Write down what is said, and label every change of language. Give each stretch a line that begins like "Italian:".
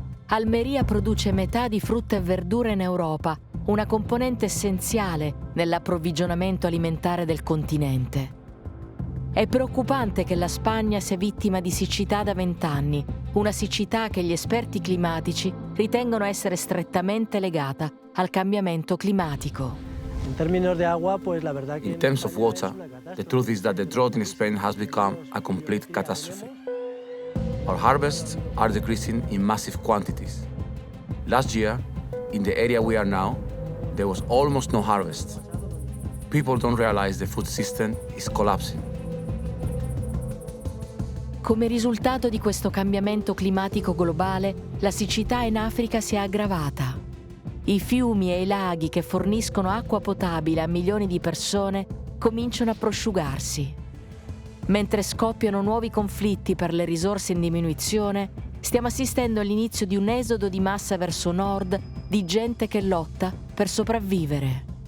Italian: Almeria produce metà di frutta e verdura in Europa, una componente essenziale nell'approvvigionamento alimentare del continente. È preoccupante che la Spagna sia vittima di siccità da 20 anni, una siccità che gli esperti climatici ritengono essere strettamente legata al cambiamento climatico.
English: In terms of water, the truth is that the drought in Spain has become a complete catastrophe. Our harvests are decreasing in massive quantities. Last year, in the area we are now, there was almost no harvest. People don't realize the food system is collapsing.
Italian: Come risultato di questo cambiamento climatico globale, la siccità in Africa si è aggravata. I fiumi e i laghi che forniscono acqua potabile a milioni di persone cominciano a prosciugarsi. Mentre scoppiano nuovi conflitti per le risorse in diminuzione, stiamo assistendo all'inizio di un esodo di massa verso nord di gente che lotta per sopravvivere.